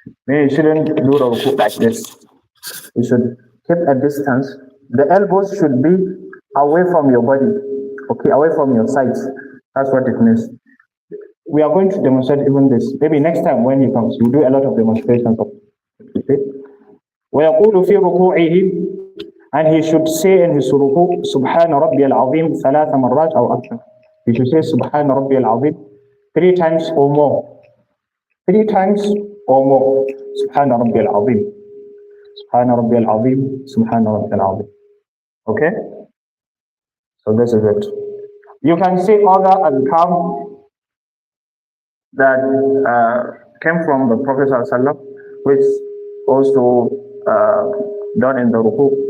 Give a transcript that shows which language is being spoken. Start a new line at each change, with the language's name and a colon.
English: He shouldn't do the ruku like this. You should keep a distance. The elbows should be away from your body, okay, away from your sides. That's what it means. We are going to demonstrate even this. Maybe next time when he comes, we'll do a lot of demonstrations of it. Okay?
Arabic: ويقول في ركوعه,
English: and he should say in his ruku,
Arabic: سبحان ربي العظيم ثلاث مرات أو أكثر.
English: He should say
Arabic: سبحان ربي العظيم
English: 3 times or more. 3 times or more.
Arabic: سبحان ربي العظيم. سبحان ربي العظيم. سبحان ربي العظيم.
English: Okay? So this is it. You can say other adhkar that came from the Prophet ﷺ, which also done in the ruku.